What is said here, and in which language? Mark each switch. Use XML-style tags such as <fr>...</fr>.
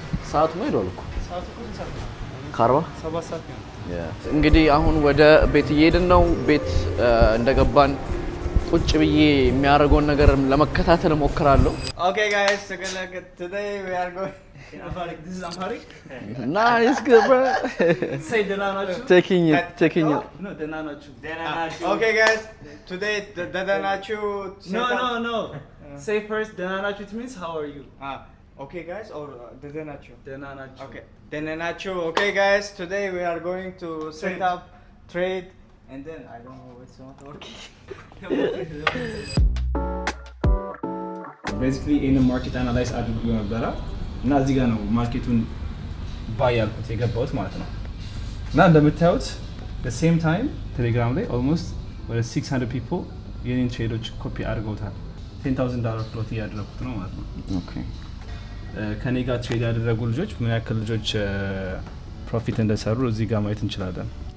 <am>ሰዓቱ ነው ሄዷል እኮ ካርባ 7 ሰዓት ነው። እንግዲህ አሁን ወደ ቤት እየሄድን ነው። ቤት እንደገባን ቁጭ ብዬ የሚያደርገውን ነገር ለመከታተል እሞክራለሁ።</am> <en>Okay guys, so today we are going Amharic. This is Amharic. Nice, good bro. Say Denanachu. Taking it. No, Denanachu. Okay guys, today the Denanachu. No. Say first Denanachu. It means how are you? Okay guys, or Denanachu. Denanachu. Okay. Denanachu. Okay guys, today we are going to set up trade and then I don't know what's not working.</en> <am>Basically in the market analyze አድርጎ ነበረ እና እዚህ ጋር ነው ማርኬቱን ባይ ያልኩት የገባሁት ማለት ነው። እና እንደምታዩት</am> <en>the same time</en> <am>ቴሌግራም ላይ almost ወደ</am> <en>600 people</en> <am>የኔን ትሬዶች ኮፒ አድርገውታል። $10,000 ፍሎት እያደረኩት ነው ማለት ነው። ኦኬ ከኔ ጋር ትሬድ ያደረጉ ልጆች ምን ያክል ልጆች ፕሮፊት እንደሰሩ እዚህ ጋር ማየት እንችላለን።</am>